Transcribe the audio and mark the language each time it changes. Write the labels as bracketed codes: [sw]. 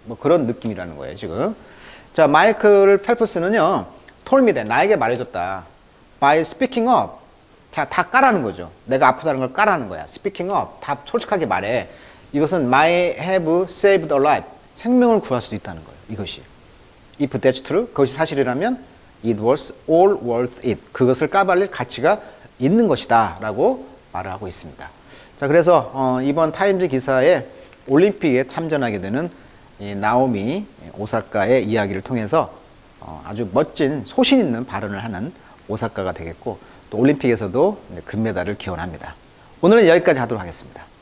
[ko] 뭐 그런 느낌이라는 거예요, 지금. 자, 마이클 펠프스는요, [en] told me that, [ko] 나에게 말해줬다. [en] By speaking up. [ko] 자, 다 까라는 거죠. 내가 아프다는 걸 까라는 거야. [en] Speaking up. [ko] 다 솔직하게 말해. 이것은 [en] might have saved a life. [ko] 생명을 구할 수도 있다는 거예요. 이것이. [en] If that's true. [ko] 그것이 사실이라면 [en] it was all worth it. [ko] 그것을 까발릴 가치가 있는 것이다. 라고 말을 하고 있습니다. 자, 그래서 이번 타임즈 기사에 올림픽에 참전하게 되는 이 나오미 오사카의 이야기를 통해서 아주 멋진 소신 있는 발언을 하는 오사카가 되겠고, 또 올림픽에서도 금메달을 기원합니다. 오늘은 여기까지 하도록 하겠습니다.